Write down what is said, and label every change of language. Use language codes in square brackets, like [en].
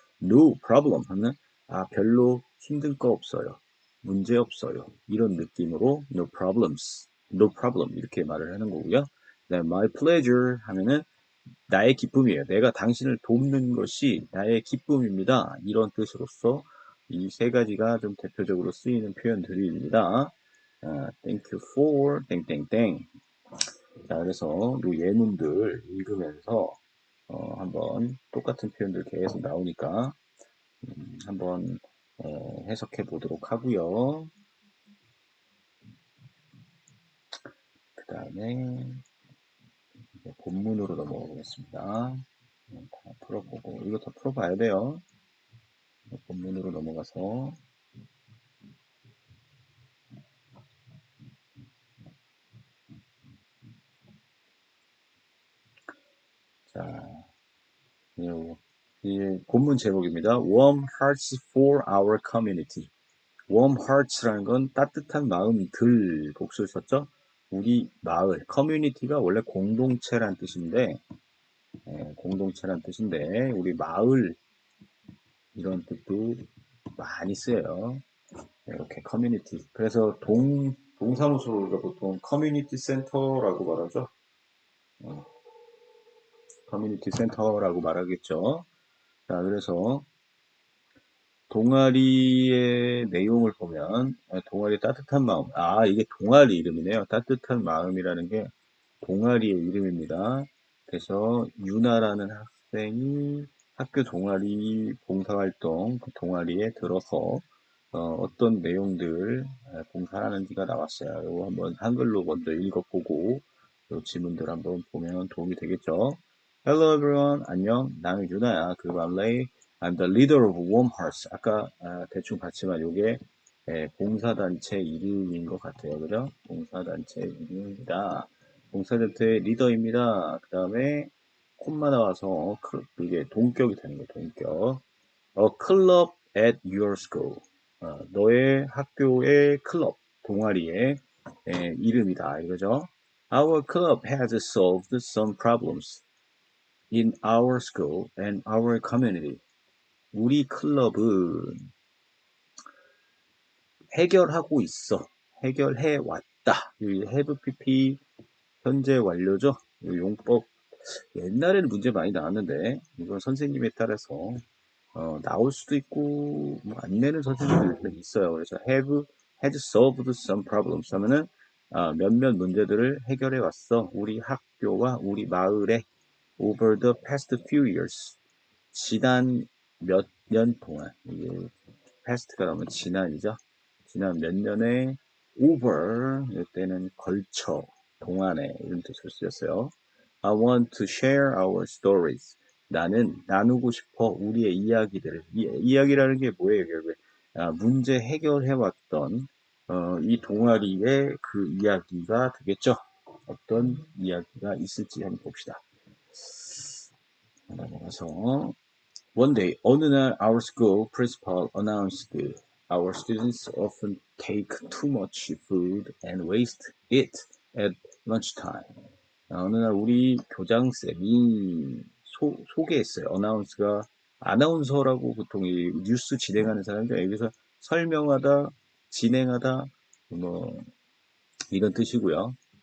[en] No problem [ko] 하면 별로 힘든 거 없어요, 문제 없어요, 이런 느낌으로 [en] no problems, no problem [ko] 이렇게 말을 하는 거고요. 그다음에 [en] my pleasure [ko] 하면은 나의 기쁨이에요. 내가 당신을 돕는 것이 나의 기쁨입니다, 이런 뜻으로서 이 세 가지가 좀 대표적으로 쓰이는 표현들입니다. [en] thank you for [ko] 땡땡땡. 자, 그래서 이 예문들 읽으면서 한번 똑같은 표현들 계속 나오니까 한번 해석해 보도록 하고요. 그 다음에 본문으로 넘어가 보겠습니다. 다 풀어보고, 이거 다 풀어봐야 돼요. 본문으로 넘어가서 자, 이 본문 제목입니다. [en] Warm Hearts for Our Community. [ko] Warm Hearts라는 건 따뜻한 마음들, 복수를 썼죠. 우리 마을, 커뮤니티가 원래 공동체란 뜻인데, 공동체란 뜻인데 우리 마을 이런 뜻도 많이 쓰여요. 이렇게 커뮤니티. 그래서 동사무소가 보통 커뮤니티 센터라고 말하죠. 커뮤니티 센터라고 말하겠죠. 자, 그래서 동아리의 내용을 보면, 동아리 따뜻한 마음. 이게 동아리 이름이네요. 따뜻한 마음이라는 게 동아리의 이름입니다. 그래서 유나라는 학생이 학교 동아리 봉사활동 그 동아리에 들어서 어떤 내용들 봉사하는지가 나왔어요. 이거 한번 한글로 먼저 읽어보고 이 지문들 한번 보면 도움이 되겠죠. [en] Hello everyone. [ko] 안녕. 나는 유나야. 그리고 [en] I'm the leader of Warm Hearts. [ko] 아까 대충 봤지만 이게 봉사단체 이름인 것 같아요. 그죠? 봉사단체 이름입니다. 봉사단체 리더입니다. 그 다음에 콤마 나와서 이게 동격이 되는 거예요. 동격. [en] A club at your school. [ko] 너의 학교의 클럽, 동아리의 이름이다, 이거죠. [en] Our club has solved some problems in our school and our community. [ko] 우리 클럽은 해결하고 있어. 해결해 왔다. 이 have pp 현재 완료죠. 이 용법 옛날에는 문제 많이 나왔는데 이건 선생님에 따라서 나올 수도 있고 뭐 안 내는 선생님들도 있어요. 그래서 [en] have had solved some problems [ko] 하면은 몇몇 문제들을 해결해 왔어. 우리 학교와 우리 마을에 [en] over the past few years. [ko] 지난 몇 년 동안. 이게 past가 나오면 지난이죠. 지난 몇 년에 over 이때는 걸쳐 동안에 이런 뜻으로 쓰였어요. [en] I want to share our stories. [ko] 나는 나누고 싶어 우리의 이야기들을. 이야기라는 게 뭐예요? 결국에 문제 해결해왔던 이 동아리의 그 이야기가 되겠죠. 어떤 이야기가 있을지 한번 봅시다. 넘어가서 [en] One day, [ko] 어느 날 [en] our school principal announced our students often take too much food and waste it at lunchtime. [ko] 어느 날 우리 교장쌤이 소개했어요. 어나운스가 아나운서라고 보통 이 뉴스 진행하는 사람들 여기서 설명하다, 진행하다 뭐 이런 뜻이고요.